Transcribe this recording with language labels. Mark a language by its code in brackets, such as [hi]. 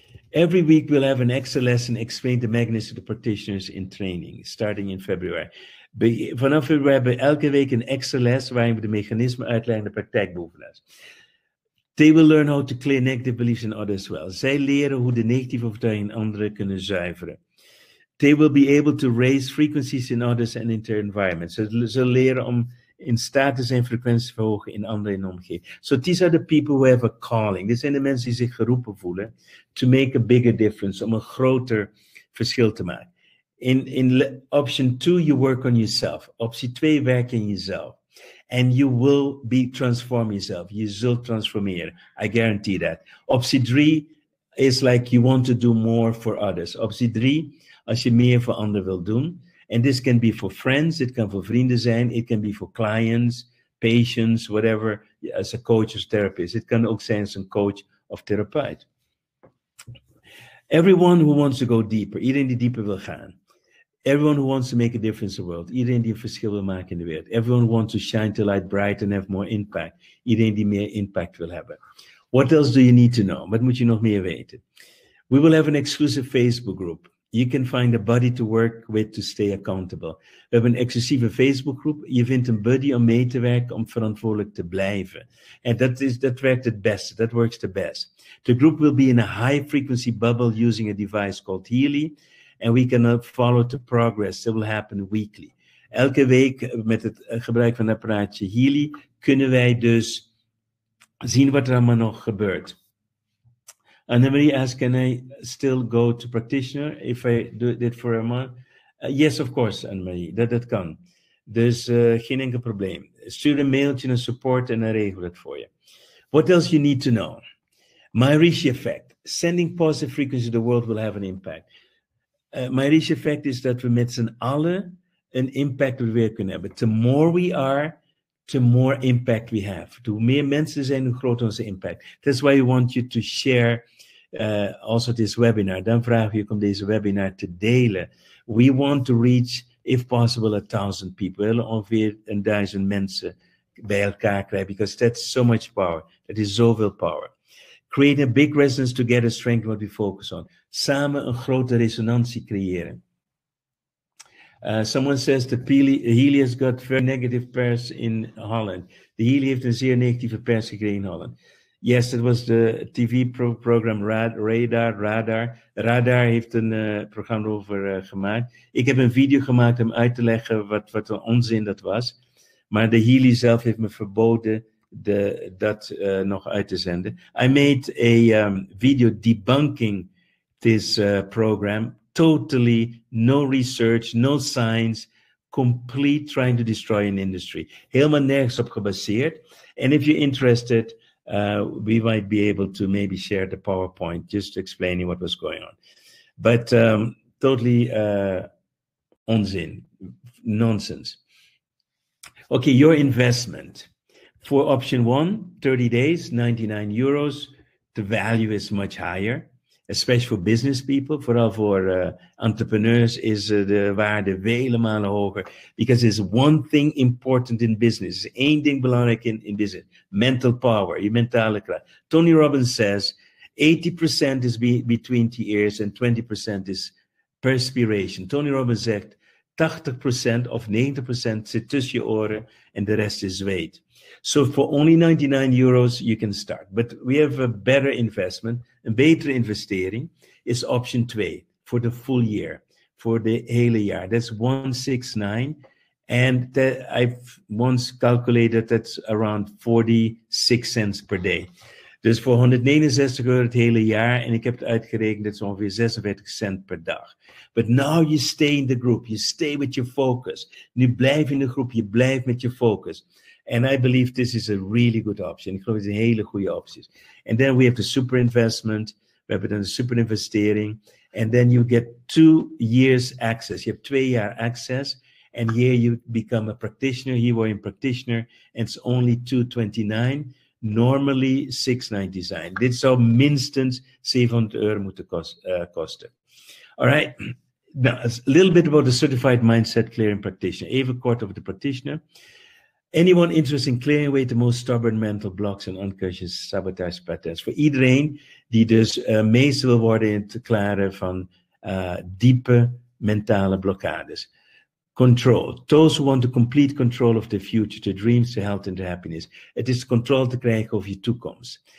[en] Every week we'll have an extra lesson explain the mechanism of the practitioners in training, starting in February. [nl] Vanaf februari hebben we elke week een extra les waarin we de mechanismen uitleggen, de praktijkbeoefenaars. [en] They will learn how to clear negative beliefs in others well. [nl] Zij leren hoe de negatieve overtuigingen in anderen kunnen zuiveren. [en] They will be able to raise frequencies in others and in their environment. [nl] Ze leren om in staat te zijn frequenties te verhogen in anderen in de omgeving. [en] So these are the people who have a calling. [nl] Dit zijn de mensen die zich geroepen voelen [en] to make a bigger difference, [nl] om een groter verschil te maken. [en] In option 2, you work on yourself. [nl] Optie 2, werk in jezelf. [en] And you will transform yourself. [nl] Je zult transformeren. [en] I guarantee that. Optie 3 is like you want to do more for others. [nl] Optie 3, als je meer voor anderen wilt doen. [en] And this can be for friends, it [nl] kan voor vrienden zijn, [en] it can be for clients, patients, whatever, as a coach or therapist. [nl] Het kan ook zijn als een coach of therapeut. [en] Everyone who wants to go deeper, [nl] iedereen die dieper wil gaan. [en] Everyone who wants to make a difference in the world, [nl] iedereen die een verschil wil maken in de wereld. [en] Everyone who wants to shine the light bright and have more impact, [nl] iedereen die meer impact wil hebben. [en] What else do you need to know? [nl] Wat moet je nog meer weten? [en] We will have an exclusive Facebook group. You can find a buddy to work with to stay accountable. [nl] We hebben een exclusieve Facebookgroep. Je vindt een buddy om mee te werken, om verantwoordelijk te blijven. En dat werkt het beste. [en] That works the best. The group will be in a high frequency bubble using a device called Healy. And we can follow the progress. That will happen weekly. [nl] Elke week met het gebruik van het apparaatje Healy kunnen wij dus zien wat er allemaal nog gebeurt. [en] Anne-Marie asks, can I still go to practitioner if I do it for a month? Yes, of course, Anne-Marie, [nl] dat kan. Dus geen enkel probleem. Stuur een mailtje naar support en dan regel het voor je. [en] What else you need to know? Maharishi effect. Sending positive frequency to the world will have an impact. [nl] Maharishi effect is dat we met z'n allen een impact op de wereld kunnen hebben. [en] The more we are, the more impact we have. [nl] Hoe meer mensen zijn, hoe groter onze impact. [en] That's why we want you to share also this webinar. [nl] Dan vragen we je om deze webinar te delen. [en] We want to reach, if possible, 1,000 people. [nl] We willen ongeveer 1000 mensen bij elkaar krijgen, [en] because that's so much power. [nl] That is zoveel power. [en] Create a big resonance together, strengthen what we focus on. [nl] Samen een grote resonantie creëren. [en] Someone says the Healy has got very negative pers in Holland. [nl] De Healy heeft een zeer negatieve pers gekregen in Holland. [en] Yes, that was the TV program Radar. [nl] Radar heeft een programma over gemaakt. Ik heb een video gemaakt om uit te leggen wat een onzin dat was. Maar de Healy zelf heeft me verboden dat nog uit te zenden. [en] I made a video debunking this program. Totally no research, no science, complete trying to destroy an industry. [nl] Helemaal nergens op gebaseerd. [en] And if you're interested, we might be able to maybe share the PowerPoint just explaining what was going on. But totally onzin, nonsense. Okay, your investment. For option 1, 30 days, 99 euros. The value is much higher, especially for business people. [nl] Vooral voor entrepreneurs is de waarde vele malen hoger. [en] Because there's one thing important in business. [nl] Er is één ding belangrijk in business. [en] Mental power, [nl] je mentale kracht. [en] Tony Robbins says 80% is between the ears and 20% is perspiration. [nl] Tony Robbins zegt 80% of 90% zit tussen je oren en de rest is zweet. [en] So for only 99 euros, you can start. But we have a better investment. [nl] Een betere investering is [en] option 2 for the full year, [nl] voor de hele jaar. [en] That's 169. And I've once calculated that's around 46 cents per day. [nl] Dus voor 169 euro het hele jaar. En ik heb het uitgerekend, dat is ongeveer 46 cent per dag. [en] But now you stay in the group. You stay with your focus. [nl] Nu blijf in de groep. Je blijft met je focus. [en] And I believe this is a really good option. [nl] Ik geloof dat het een hele goede optie is. [en] And then we have the super investment. [nl] We hebben dan de super investering. [en] And then you get 2 years access. [nl] Je hebt 2 jaar access. [en] And here you become a practitioner. Here we're a practitioner. And it's only $229. Normally $699. [nl] Dit zou minstens 700 euro moeten kosten. [en] All right. Now, a little bit about the certified mindset clearing practitioner. [nl] Even kort over de practitioner. [en] Anyone interested in clearing away the most stubborn mental blocks and unconscious sabotage patterns? [nl] Voor iedereen die dus meester wil worden in het klaren van diepe mentale blokkades. [en] Control. Those who want to complete control of their future, their dreams, their health and their happiness. [nl] Het is controle te krijgen over je toekomst.